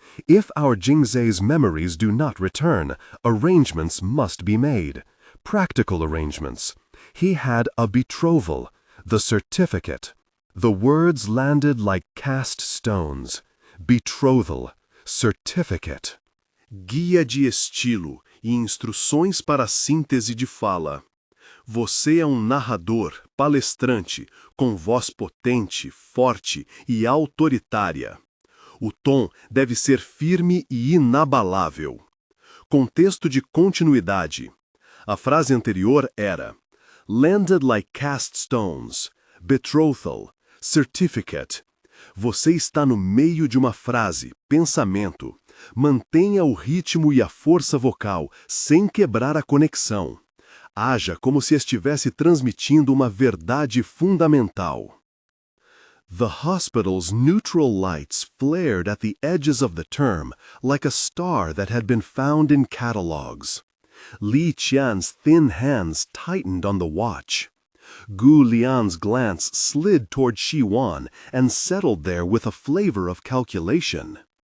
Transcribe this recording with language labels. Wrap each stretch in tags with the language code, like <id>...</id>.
<en>If our Jingzai's memories do not return, arrangements must be made. Practical arrangements. He had a betrothal, the certificate." The words landed like cast stones. Betrothal, certificate.</en> <pt>Guia de estilo e instruções para a síntese de fala. Você é narrador, palestrante, com voz potente, forte e autoritária. O tom deve ser firme e inabalável. Contexto de continuidade. A frase anterior era</pt> <en>landed like cast stones, betrothal, certificate.</en> <pt>Você está no meio de uma frase, pensamento. Mantenha o ritmo e a força vocal, sem quebrar a conexão. Haja como se estivesse transmitindo uma verdade fundamental.</pt> <en>The hospital's neutral lights flared at the edges of the term, like a star that had been found in catalogs. Li Qian's thin hands tightened on the watch. Gu Lian's glance slid toward Chi Wan and settled there with a flavor of calculation.</en>